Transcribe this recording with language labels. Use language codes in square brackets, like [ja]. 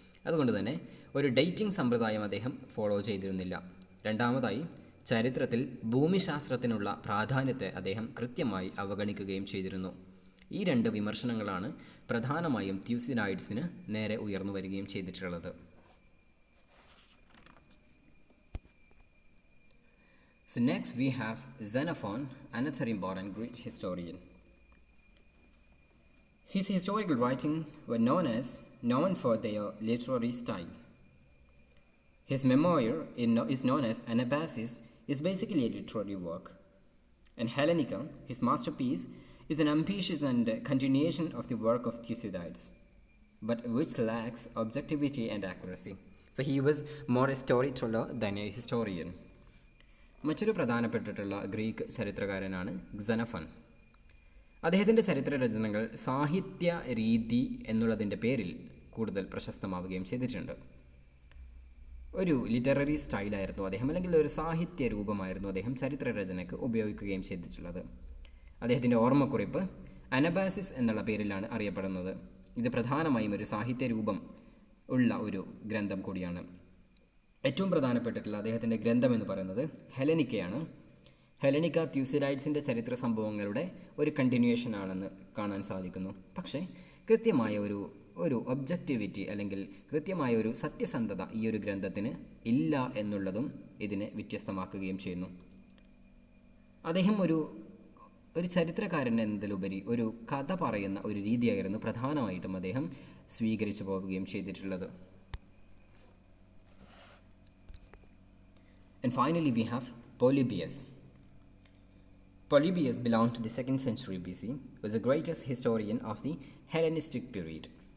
[ml] അതുകൊണ്ട് തന്നെ ഒരു ഡേറ്റിംഗ് സമ്പ്രദായം അദ്ദേഹം ഫോളോ ചെയ്തിരുന്നില്ല. രണ്ടാമതായി, ചരിത്രത്തിൽ ഭൂമിശാസ്ത്രത്തിനുള്ള പ്രാധാന്യത്തെ അദ്ദേഹം കൃത്യമായി അവഗണിക്കുകയും ചെയ്തിരുന്നു. ഈ രണ്ട് വിമർശനങ്ങളാണ് പ്രധാനമായും ട്യൂസിഡൈഡ്സിന് നേരെ ഉയർന്നു വരികയും ചെയ്തിട്ടുള്ളത്. [en] So next we have Xenophon, another important Greek historian. His historical writings were known for their literary style. His memoir is known as Anabasis, is basically a literary work. And Hellenica, his masterpiece, is an ambitious and continuation of the work of Thucydides, but which lacks objectivity and accuracy. So he was more a storyteller than a historian. [ml] മറ്റൊരു പ്രധാനപ്പെട്ടിട്ടുള്ള Greek ചരിത്രകാരനാണ് ക്സെനഫൺ. അദ്ദേഹത്തിൻ്റെ ചരിത്ര രചനകൾ സാഹിത്യ രീതി എന്നുള്ളതിൻ്റെ പേരിൽ കൂടുതൽ പ്രശസ്തമാവുകയും ചെയ്തിട്ടുണ്ട്. ഒരു ലിറ്റററി സ്റ്റൈലായിരുന്നു അദ്ദേഹം, അല്ലെങ്കിൽ ഒരു സാഹിത്യ രൂപമായിരുന്നു അദ്ദേഹം ചരിത്രരചനയ്ക്ക് ഉപയോഗിക്കുകയും ചെയ്തിട്ടുള്ളത്. അദ്ദേഹത്തിൻ്റെ ഓർമ്മക്കുറിപ്പ് അനബാസിസ് എന്നുള്ള പേരിലാണ് അറിയപ്പെടുന്നത്. ഇത് പ്രധാനമായും ഒരു സാഹിത്യ രൂപം ഉള്ള ഒരു ഗ്രന്ഥം കൂടിയാണ്. ഏറ്റവും പ്രധാനപ്പെട്ടിട്ടുള്ള അദ്ദേഹത്തിൻ്റെ ഗ്രന്ഥം എന്ന് പറയുന്നത് ഹെലനിക്കയാണ്. ഹെലനിക്ക ത്യൂസിഡൈഡ്സിൻ്റെ ചരിത്ര സംഭവങ്ങളുടെ ഒരു കണ്ടിന്യൂവേഷൻ ആണെന്ന് കാണാൻ സാധിക്കുന്നു. പക്ഷേ കൃത്യമായ ഒരു ഒബ്ജക്റ്റിവിറ്റി അല്ലെങ്കിൽ കൃത്യമായ ഒരു സത്യസന്ധത ഈ ഒരു ഗ്രന്ഥത്തിന് ഇല്ല എന്നുള്ളതും ഇതിനെ വ്യത്യസ്തമാക്കുകയും ചെയ്യുന്നു. അദ്ദേഹം ഒരു ചരിത്രകാരൻ എന്നതിലുപരി ഒരു കഥ പറയുന്ന ഒരു രീതിയായിരുന്നു പ്രധാനമായിട്ടും അദ്ദേഹം സ്വീകരിച്ചു പോവുകയും ചെയ്തിട്ടുള്ളത്. [en] And finally we have Polybius. Polybius belonged to the 2nd century BC, was the greatest historian of the Hellenistic period.